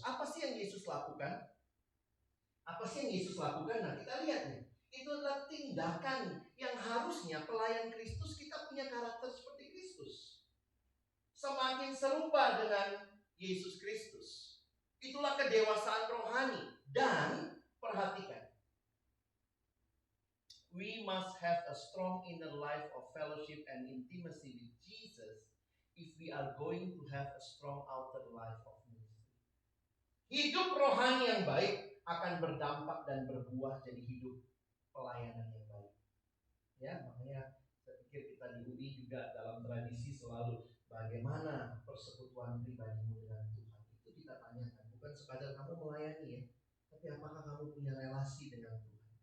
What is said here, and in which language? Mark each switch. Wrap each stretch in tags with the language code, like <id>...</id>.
<id>Apa sih yang Yesus lakukan? Apa sih yang Yesus lakukan? Nah, kita lihat nih. Itu adalah tindakan yang harusnya pelayan Kristus kita punya karakter seperti Kristus. Semakin serupa dengan Yesus Kristus. Itulah kedewasaan rohani. Dan perhatikan,</id> <en>we must have a strong inner life of fellowship and intimacy with Jesus if we are going to have a strong outer life of ministry.</en> <id>Hidup rohani yang baik akan berdampak dan berbuah jadi hidup pelayanan yang baik. Ya, makanya saya pikir kita di UI juga dalam tradisi selalu bagaimana persekutuan pribadimu dengan Tuhan. Itu kita tanyakan, bukan sekadar kamu melayani ya, tapi apakah kamu punya relasi dengan Tuhan.</id>